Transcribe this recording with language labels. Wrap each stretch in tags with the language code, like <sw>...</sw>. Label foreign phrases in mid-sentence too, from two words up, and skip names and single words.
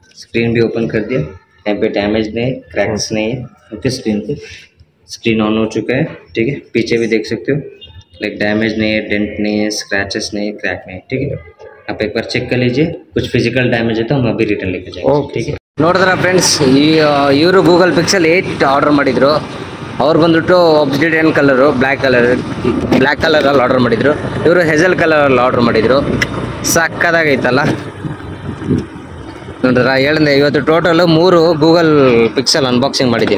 <hi>स्क्रीन भी ओपन कर दिया, यहाँ पे डैमेज नहीं है, क्रैक्स नहीं है, ओके। स्क्रीन पे</hi> <en>screen on</en> <hi>हो चुका है, ठीक है। पीछे भी देख सकते हो,</hi> <en>like damage</en> <hi>नहीं है, डेंट नहीं है, स्क्रैचेस नहीं है, क्रैक नहीं है, ठीक है। आप एक बार चेक कर लीजिए, कुछ</hi> <en>physical damage</en> <hi>है तो हम अभी रिटर्न लेके जाएंगे, ठीक है।</hi> <kn>ನೋಡಿದ್ರ ಫ್ರೆಂಡ್ಸ್, ಇವರು ಗೂಗಲ್ ಪಿಕ್ಸೆಲ್ 8 ಆರ್ಡರ್ ಮಾಡಿದ್ರು. ಅವ್ರು ಬಂದ್ಬಿಟ್ಟು</kn> <en>obsidian colour,</en> <kn>ಬ್ಲ್ಯಾಕ್ ಕಲರಲ್ಲಿ ಆರ್ಡರ್ ಮಾಡಿದ್ರು. ಇವರು ಹೆಜಲ್ ಕಲರಲ್ಲಿ ಆರ್ಡರ್ ಮಾಡಿದ್ರು. ಸಕ್ಕದಾಗೈತಲ್ಲ ನೋಡ್ರ. ಹೇಳಿದೆ ಇವತ್ತು ಟೋಟಲು 3 ಗೂಗಲ್ ಪಿಕ್ಸೆಲ್ ಅನ್ಬಾಕ್ಸಿಂಗ್ ಮಾಡಿದ್ದೀನಿ.</kn>